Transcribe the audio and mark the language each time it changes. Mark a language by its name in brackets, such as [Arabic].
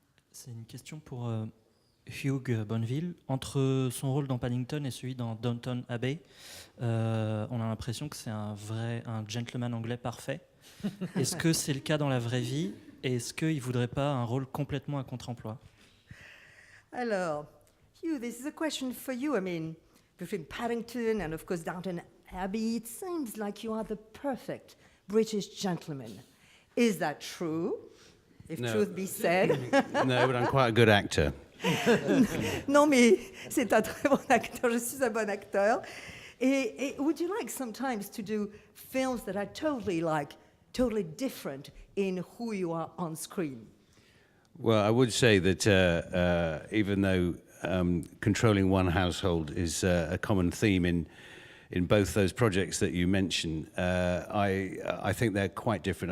[French] C'est une question pour Hugh Bonneville. Entre son rôle dans Paddington et celui dans Downton Abbey, on a l'impression que c'est un gentleman anglais parfait. Est-ce que c'est le cas dans la vraie vie ? Et est-ce qu'il ne voudrait pas un rôle complètement à contre-emploi? [English] Alors, Hugh, this is a question for you. I mean, between Paddington and, of course, Downton Abbey, it seems like you are the perfect British gentleman. Is that true? If No. truth be said. No, but I'm quite a good actor. [French] Non, mais c'est un très bon acteur. Je suis un bon acteur. [English] Et would you like sometimes to do films that are totally different in who you are on screen? Well, I would say that even though controlling one household is a common theme in both those projects that you mentioned, I think they're quite different.